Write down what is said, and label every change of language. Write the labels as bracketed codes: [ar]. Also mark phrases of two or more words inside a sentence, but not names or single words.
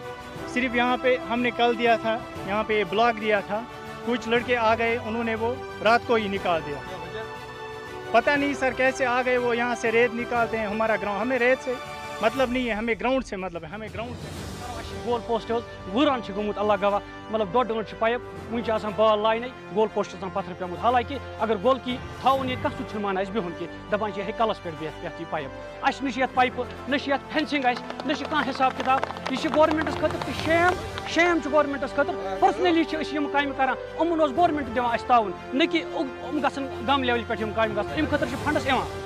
[hi] सिर्फ यहाँ पे हमने कल दिया था, यहाँ पे ब्लॉक दिया था, कुछ लड़के आ गए, उन्होंने वो रात को ही निकाल दिया। पता नहीं सर कैसे आ गए वो, यहाँ से रेत निकालते हैं हमारा ग्राउंड। हमें रेत से मतलब नहीं है, हमें ग्राउंड से मतलब है, हमें ग्राउंड से। [en] goal post [ks] वुरान गोमुत अल्लाह गवाह, मतलब 1.5 गंट पाइप वन बाल लाइन, [en] goal post [ks] पत्थर पेमुत। हालांकि अगर गोल की थवन ये कह मान बिहुन कि दपान हे कलस पे बेहत पाइप अस पाइप न फेंसिंग न हिसाब किताब। यह गवर्नमेंटस खतर शेम شیم گورمنٹس خاطر پرسنلی کامہ کران یِمن اوس گورمنٹ دِوان اَسہِ تعاوُن نہ کہ یِم گژھن گام لیولہِ پٮ۪ٹھ یِم کامہِ گژھن اَمہِ خٲطرٕ چھِ فنڈس یِوان